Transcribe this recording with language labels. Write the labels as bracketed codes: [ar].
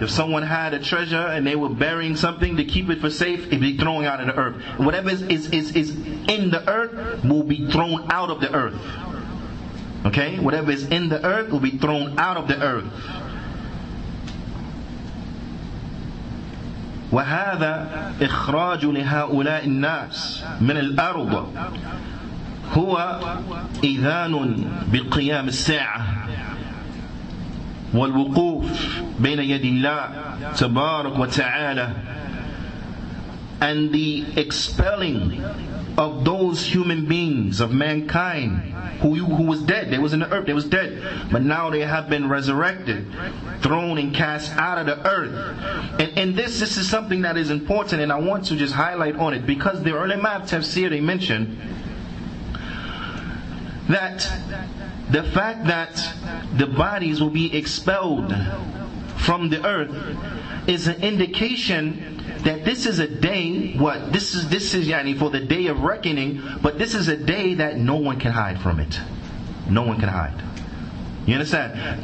[en] If someone had a treasure and they were burying something to keep it for safe, it will be thrown out of the earth. Whatever is in the earth will be thrown out of the earth. Okay? Whatever is in the earth will be thrown out of the earth. [ar] وهذا إخراج لهؤلاء الناس من الأرض هو إذان بقيام الساعة والوقوف بين يدي الله تبارك وتعالى. [en] And the expelling of those human beings, of mankind, who was dead. They was in the earth, they was dead. But now they have been resurrected, thrown and cast out of the earth. And this is something that is important, and I want to just highlight on it, because the ulama of tafsir, they mentioned that the fact that the bodies will be expelled from the earth is an indication that this is a day, this is Juyaanee for the day of reckoning, but this is a day that no one can hide from it. No one can hide. You understand?